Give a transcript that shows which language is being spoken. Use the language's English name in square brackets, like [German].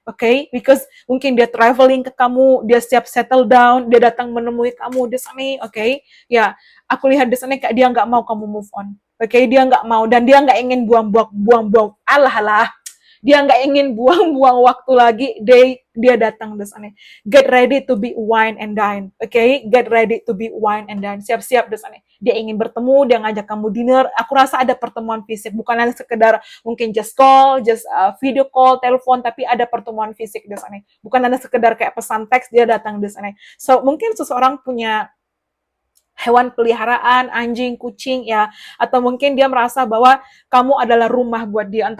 [Indonesian] Okay? Because mungkin dia traveling ke kamu, dia siap settle down, dia datang menemui kamu di sana. Okay? Ya, aku lihat di sana kayak dia nggak mau kamu move on. Okay? Dia nggak mau, dan dia nggak ingin buang-buang. Alah. Dia nggak ingin buang-buang waktu lagi. Dia datang di sana. [English] Get ready to be wine and dine. Okay? Get ready to be wine and dine. [Indonesian] Siap-siap di sana. Dia ingin bertemu, dia ngajak kamu dinner. Aku rasa ada pertemuan fisik. Bukan hanya sekedar mungkin [English] just call, just video call, [Indonesian] telepon, tapi ada pertemuan fisik di sana. Bukan hanya sekedar kayak pesan teks, dia datang di sana. So, mungkin seseorang punya hewan peliharaan, anjing, kucing, ya, atau mungkin dia merasa bahwa kamu adalah rumah buat dia.